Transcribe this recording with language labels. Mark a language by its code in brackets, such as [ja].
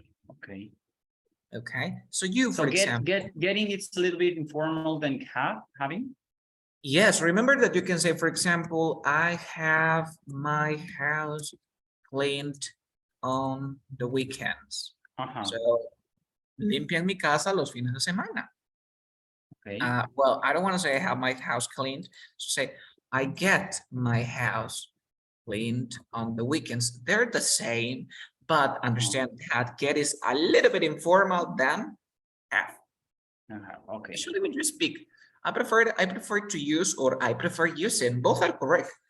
[en] Okay. Okay. So you, for example, getting it's a little bit informal than having. Yes. Remember that you can say, for example, I have my house cleaned on the weekends. [es] So limpian mi casa los fines de semana. [en] Okay. Well, I don't want to say I have my house cleaned. So say I get my house cleaned on the weekends. They're the same, but understand that get is a little bit informal than have. Okay. Usually when you speak, I prefer to use, or I prefer using. Both are correct.